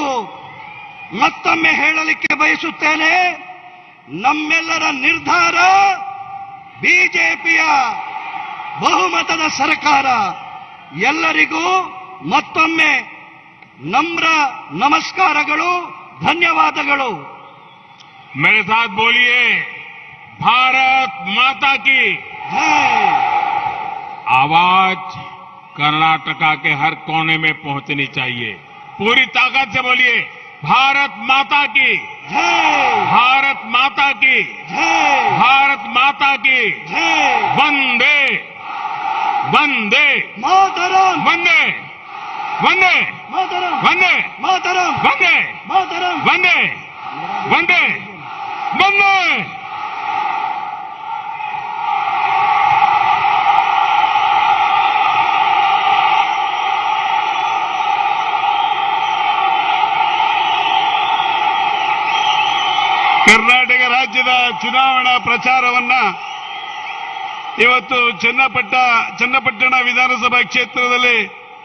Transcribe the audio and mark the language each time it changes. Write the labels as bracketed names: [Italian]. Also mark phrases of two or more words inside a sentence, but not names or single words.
[Kannada] ಮತ್ತೊಮ್ಮೆ ಹೇಳಲಿಕ್ಕೆ ಬಯಸುತ್ತೇನೆ, ನಮ್ಮೆಲ್ಲರ ನಿರ್ಧಾರ ಬಿಜೆಪಿಯ ಬಹುಮತದ ಸರ್ಕಾರ. ಎಲ್ಲರಿಗೂ ಮತ್ತೊಮ್ಮೆ ನಮ್ರ ನಮಸ್ಕಾರಗಳು, ಧನ್ಯವಾದಗಳು. [Hindi] मेरे साथ बोलिए, भारत माता की जय। आवाज कर्नाटका के हर कोने में पहुंचनी चाहिए. पूरी ताकत से बोलिए, भारत माता की जय, भारत माता की जय, भारत माता की जय। वंदे वंदे मातरम, वंदे वंदे मातरम, वंदे मातरम, वंदे मातरम। वंदे वंदे वंदे. [Kannada] ಕರ್ನಾಟಕ ರಾಜ್ಯದ ಚುನಾವಣಾ ಪ್ರಚಾರವನ್ನ ಇವತ್ತು ಚನ್ನಪಟ್ಟಣ ವಿಧಾನಸಭಾ ಕ್ಷೇತ್ರದಲ್ಲಿ